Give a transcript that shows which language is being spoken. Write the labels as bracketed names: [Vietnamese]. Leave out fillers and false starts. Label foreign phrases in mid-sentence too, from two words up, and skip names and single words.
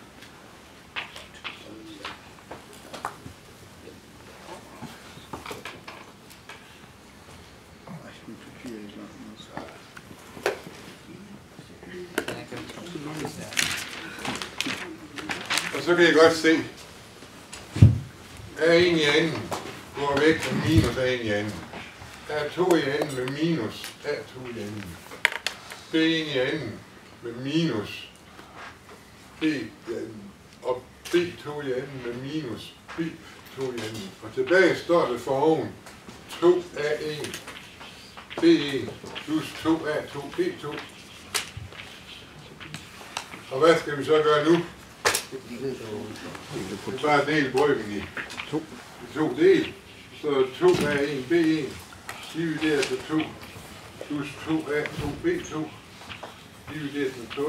[Danish] Og så kan I godt se, A1 i anden går væk med minus A1 i anden. A2 i anden med minus A2 i anden. B1 i anden med minus B i anden. Og B2 i anden med minus B2 i anden. Og tilbage står det for oven 2A1 B1 plus 2A2 B2. Og hvad skal vi så gøre nu? Det er bare del brøken i to del. Så 2A1 B1 divideret med 2 plus 2A2 B2 divideret med 2.